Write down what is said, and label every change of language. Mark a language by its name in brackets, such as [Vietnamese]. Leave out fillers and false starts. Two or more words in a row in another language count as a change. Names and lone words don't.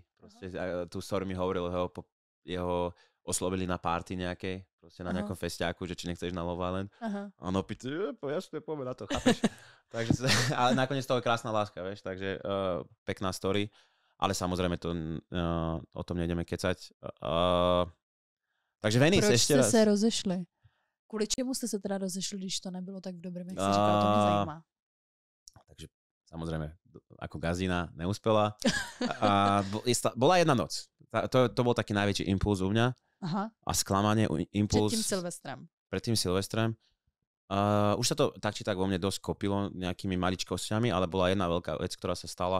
[Slovak] Proste, tú story mi hovoril jeho oslovili na party nejakej, proste na nejakom festiáku, že či nechceš na Love Island. A on opýta, jasne, poďme na to, chápeš? Takže, ale nakoniec to je krásna láska, vieš, takže pekná story, ale samozrejme to o tom nejdeme kecať. Takže Venice ešte raz. [Czech] Proč jste se rozešli? Kvůli čemu jste se teda rozešli, když to nebylo tak v dobrém, jak jsi říkal, to mě zajímá. [Slovak] Takže samozrejme, ako gazina neúspela. Bola jedna noc. To bol taký najväčší impuls u mňa. Aha. A sklamanie, impuls. Pred tým Silvestrem. Už sa to tak či tak vo mne dosť kopilo nejakými maličkosťami, ale bola jedna veľká vec, ktorá sa stala.